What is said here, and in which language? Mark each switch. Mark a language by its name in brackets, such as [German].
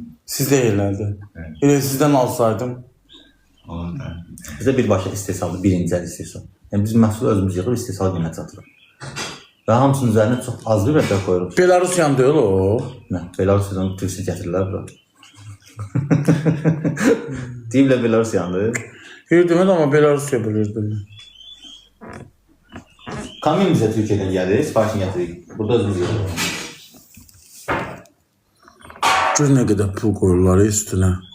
[Azerbaijani] Sizdə elədi. Elə sizdən alsaydım. Olur da. Bizdə birbaşa istehsaldır, birinci əl istehsal. Yəni biz məhsulu özümüz yığıb istehsal qiymət satırıq. Və hamısının üzərinə çox az bir rəqəm qoyuruq. Belarusyan deyil o. Nə? Belarusdan turist gətirirlər bura. Deyiblər Belarusyandır. Bildim ama Belarusya bilirdim. Kamyon bizə Türkiyədən gəlir, sifarişini gətiririk. Burada özümüz gəlirik. [Turkish] Gör ne kadar pul koyurlar üstüne.